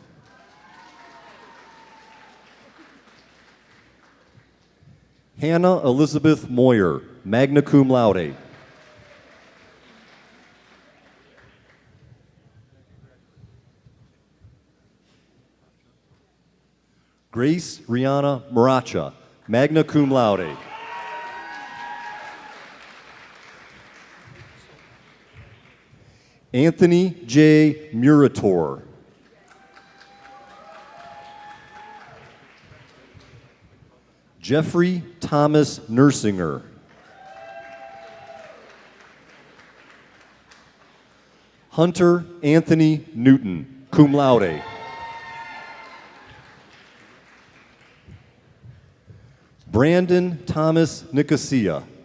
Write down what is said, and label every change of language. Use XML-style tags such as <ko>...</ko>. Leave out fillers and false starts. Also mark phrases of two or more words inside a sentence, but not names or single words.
<en>Hannah Elizabeth Moyer,</en> <la>magna cum laude.</la> <en>Grace Rihanna Maracha,</en> <la>magna cum laude.</la> <en>Anthony J. Murator. Jeffrey Thomas Nersinger. Hunter Anthony Newton,</en> <la>cum laude.</la> <en>Brandon Thomas Nicosia.</en>